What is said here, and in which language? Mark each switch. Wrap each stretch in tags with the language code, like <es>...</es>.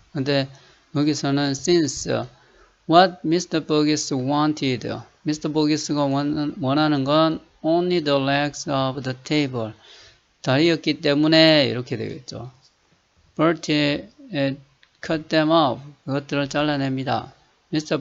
<ko>근데 여기서는</ko> <en>since what Mr. Burgess wanted, Mr.</en> <ko>Burgess가 원하는 건</ko> <en>only the legs of the table,</en> <ko>다리였기 때문에 이렇게 되겠죠.</ko> <en>Bertie cut them off,</en> <ko>그것들을 잘라냅니다.</ko> <en>Mr.</en>